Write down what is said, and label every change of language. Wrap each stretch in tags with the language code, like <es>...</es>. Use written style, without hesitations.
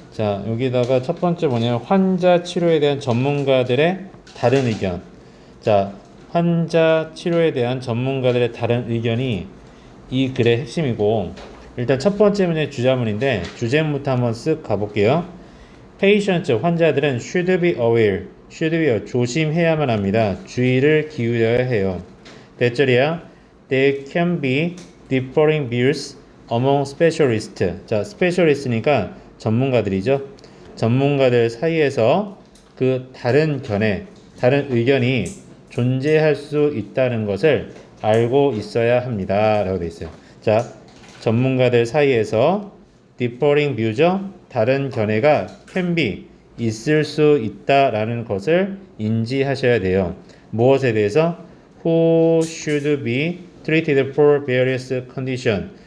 <ko>자, 여기다가 첫 번째 뭐냐면 환자 치료에 대한 전문가들의 다른 의견. 자, 환자 치료에 대한 전문가들의 다른 의견이 이 글의 핵심이고, 일단 첫 번째 문제 주자문인데 주제문부터 한번 쓱 가볼게요.</ko> <en>Patients,</en> <ko>환자들은</ko> <en>should be aware,</en> <ko>조심해야만 합니다. 주의를 기울여야 해요. 대절이야.</ko> <en>There can be differing views among specialists.</en> <ko>자, specialist니까 전문가들이죠. 전문가들 사이에서 그 다른 견해, 다른 의견이 존재할 수 있다는 것을 알고 있어야 합니다. 라고 되어 있어요. 자, 전문가들 사이에서</ko> <en>differing view</en> <ko>죠. 다른 견해가</ko> <en>can be,</en> <ko>있을 수 있다라는 것을 인지하셔야 돼요. 무엇에 대해서?</ko> <en>Who should be treated for various condition.</en>